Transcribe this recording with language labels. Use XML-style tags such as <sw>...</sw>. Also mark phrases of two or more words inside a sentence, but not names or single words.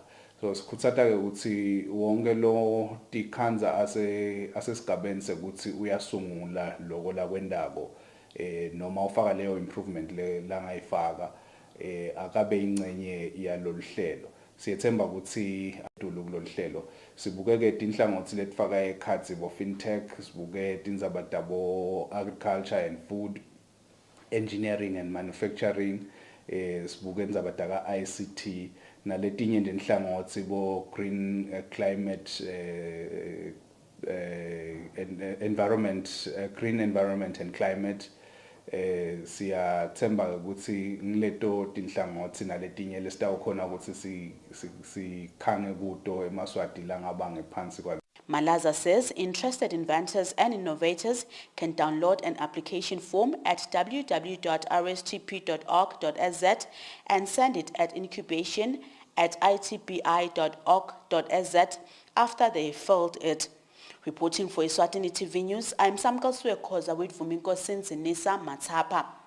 <ss>So sikhutsata-ke ukuthi wonke lo tikhanza asesigabeni sekuthi uyasungula loko lakwendako noma ufaka leyo improvement langayifaka akabe ingcenye yalolu hlelo. Siyethemba ukuthi adulu kulolu hlelo sibukeke tinhlangothi letifaka ekhatsi bo fintech, sibuke tindzabata bo</ss> <en>agriculture and food, engineering and manufacturing,</en> <ss>sibuke indzabata ka ICT naletinye tinhlangothi bo</ss> <en>green climate environment, green environment and climate.</en> <ss>Siyathemba ukuthi ngileto tinhlangothi naletinye lesitawukhona ukuthi sikhange kuto emaswati langaba ngephansi kwa.</ss> <en>Malaza says interested inventors and innovators can download an application form at www.rstp.org.za and send it at incubation@itbi.org.za after they filled it. Reporting for Eswatini TV News, I'm Samkal Suekoza with Vuminko Sinzinisa Matapa.</en>